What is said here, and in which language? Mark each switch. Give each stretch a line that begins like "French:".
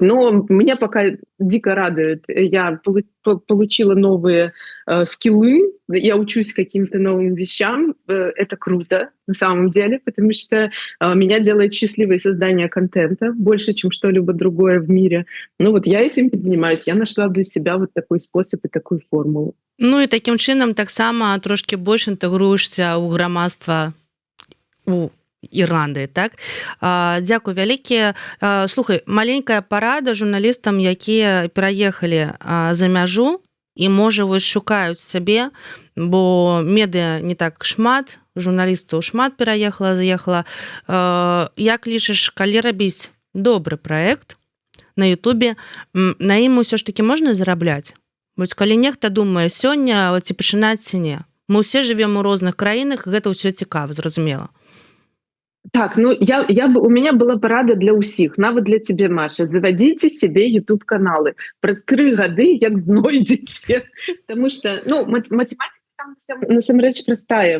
Russian: Но меня пока дико радует. Я получила новые скиллы, я учусь каким-то новым вещам. Это круто на самом деле, потому что меня делает счастливой создание контента больше, чем что-либо другое в мире. Ну вот я этим занимаюсь. Я нашла для себя вот такой способ и такую формулу.
Belarusian: Ну і такім чынам таксама трошкі больш інтэгруешся ў грамадства у Ірландыі, так? Дзякуй вялікі. Слухай, маленькая парада журналістам, якія пераехалі за мяжу і, можа, вось шукаюць сябе, бо медыа не так шмат, журналістаў шмат пераехала, заехала. Як лічыш, калі рабіць добры праект на Ютубе, на ім усё ж такі можна зарабляць? Вось калі нехта думае сёння, ці пачынаць, ці не. Мы ўсе жывем у розных краінах, гэта ўсё цікава, зразумела. Так, ну
Russian: у меня
Belarusian: была парада для ўсіх, нават для тебе, Маша.
Russian: Заводите себе YouTube-каналы.
Belarusian: Праз 3 гады як знойдзеце.
Russian: Потому что, математика там
Belarusian: насамрэч
Russian: простая.